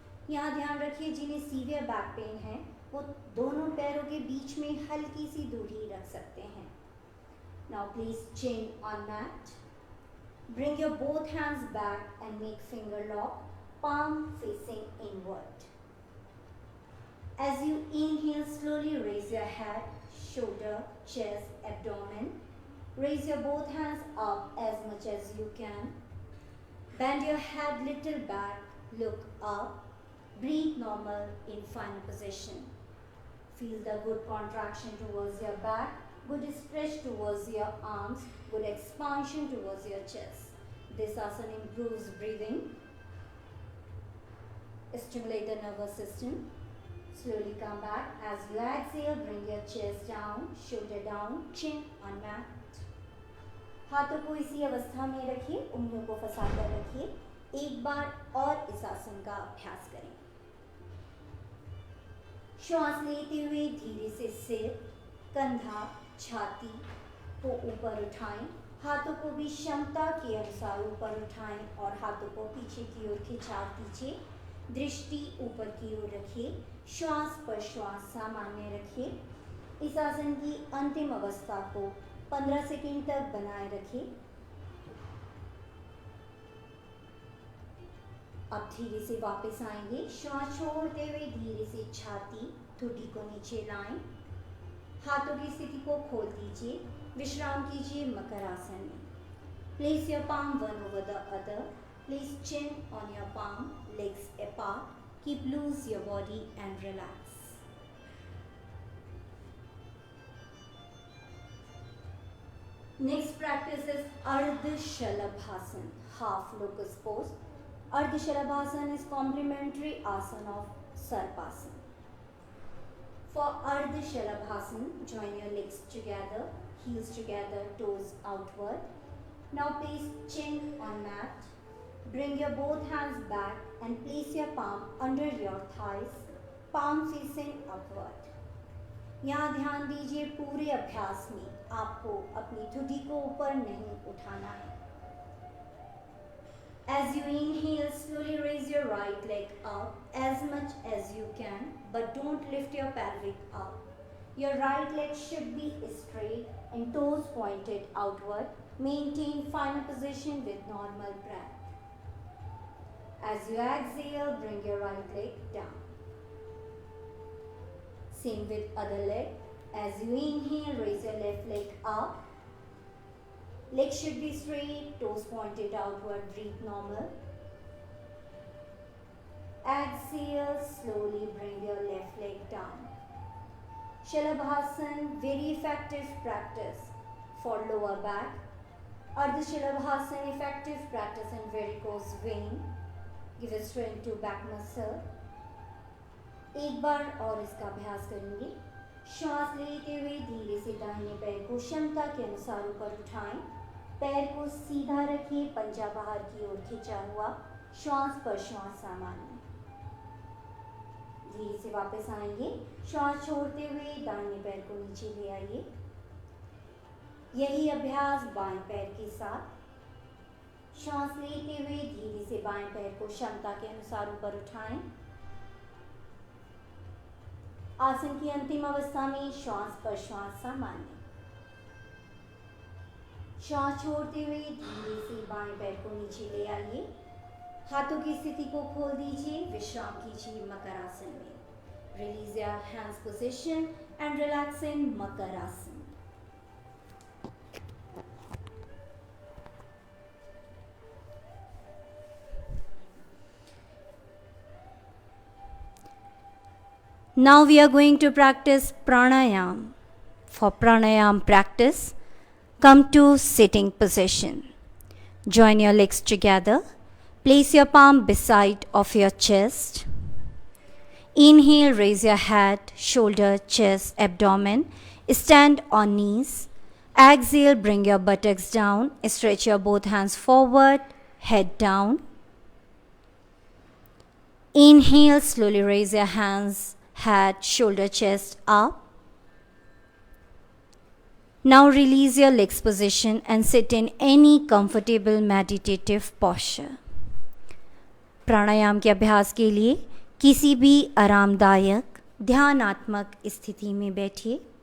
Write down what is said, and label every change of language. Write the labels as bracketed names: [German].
[Hindi] यहाँ ध्यान रखिए जिन्हें [English] severe back pain [Hindi] है वो दोनों पैरों के बीच में हल्की सी दूरी रख सकते हैं. [English] Now please chin on mat. Bring your both hands back and make finger lock, palm facing inward. As you inhale, slowly raise your head. shoulder, chest, abdomen. Raise your both hands up as much as you can. Bend your head little back, look up. Breathe normal in final position. Feel the good contraction towards your back, good stretch towards your arms, good expansion towards your chest. This asana improves breathing, stimulate the nervous system. Slowly come back. As you exhale, bring your chest down, shoulder down, chin on mat. [Hindi] हाथों को इसी अवस्था में रखिए, उंगलियों को फंसाकर रखिए। एक बार और इस आसन का अभ्यास करें। श्वास लेते हुए धीरे से सिर, कंधा, छाती को ऊपर उठाएं। हाथों को भी क्षमता के अनुसार ऊपर उठाएं और हाथों को पीछे की ओर खिंचा दीजिए। दृष्टि ऊपर की ओर रखिए। श्वास पर श्वास सामान्य रखिए। इस आसन की अंतिम अवस्था को 15 सेकंड तक बनाए रखिए। अब धीरे से वापस आएंगे। श्वास छोड़ते हुए धीरे से छाती, ठोड़ी को नीचे लाएं। हाथों की स्थिति को खोल दीजिए। विश्राम कीजिए मकर आसन में। [English] Place your palm one over the other. Place chin on your palm, legs apart. Keep loose your body and relax. Next practice is Ardha Shalabhasan, half locust pose. Ardha Shalabhasan is complementary asana of Sarpasana. For Ardha Shalabhasan, join your legs together, heels together, toes outward. Now place chin on mat. Bring your both hands back and place your palm under your thighs, palm facing upward. [Hindi] यहाँ ध्यान दीजिए, पूरे अभ्यास में आपको अपनी ठुड्डी को ऊपर नहीं उठाना है। [English] As you inhale, slowly raise your right leg up as much as you can, but don't lift your pelvic up. Your right leg should be straight and toes pointed outward. Maintain final position with normal breath. As you exhale, bring your right leg down. Same with other leg. As you inhale, raise your left leg up. Legs should be straight, toes pointed outward, breathe normal. Exhale, slowly bring your left leg down. Shalabhasan, very effective practice for lower back. Ardha Shalabhasan, effective practice in varicose vein. Give a strength to back muscle. [Hindi] एक बार और इसका अभ्यास करेंगे। श्वास लेते हुए धीरे से दाहिने पैर को क्षमता के अनुसार ऊपर उठाएं। पैर को सीधा रखिए, पंजा बाहर की ओर खींचा हुआ। श्वास पर श्वास सामान्य। धीरे से वापस आएंगे। श्वास छोड़ते हुए दाहिने पैर को नीचे ले आइए। यही अभ्यास बाएं पैर के साथ। श्वास लेते हुए धीरे से बाएं पैर को क्षमता के अनुसार ऊपर उठाएं। आसन की अंतिम अवस्था में श्वास पर श्वास सामान्य। श्वास छोड़ते हुए धीरे से बाएं पैर को नीचे ले आइए। हाथों की स्थिति को खोल दीजिए। विश्राम कीजिए मकर आसन में। [English] Release your hands position and relax in Makar Asana. Now we are going to practice pranayam. For pranayam practice, come to sitting position. Join your legs together. Place your palm beside of your chest. Inhale, raise your head, shoulder, chest, abdomen. Stand on knees. Exhale, bring your buttocks down. Stretch your both hands forward, head down. Inhale, slowly raise your hands, head, shoulder, chest up. Now release your legs position and sit in any comfortable meditative posture. [Hindi] प्राणायाम के अभ्यास के लिए किसी भी आरामदायक ध्यानात्मक स्थिति में बैठिए.